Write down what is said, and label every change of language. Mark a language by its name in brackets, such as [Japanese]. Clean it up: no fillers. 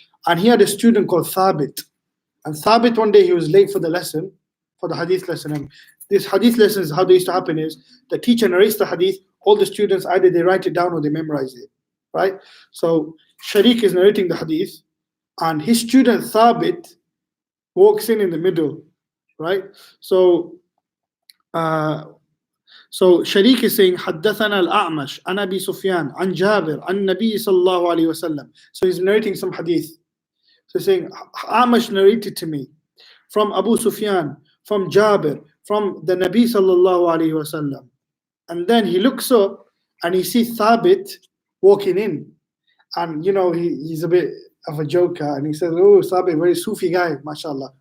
[English] And he had a student called Thabit. And Thabit, one day he was late for the lesson, for the hadith lesson. And this hadith lesson is how they used to happen is the teacher narrates the hadith, all the students either they write it down or they memorize it, right? So Sharik is narrating the hadith and his student Thabit walks in the middle, right? So Sharik is saying [Arabic] حدثنا الأعمش عن أبي سفيان عن جابر عن النبي صلى الله عليه وسلم. [English] So he's narrating some hadith. So he's saying A'mash narrated to me from Abu Sufyan, from Jabir, from the Nabi sallallahu alaihi wasallam. And then he looks up and he sees Thabit walking in. And you know, he's a bit of a joker and he says, oh, Thabit, very Sufi guy, mashallah.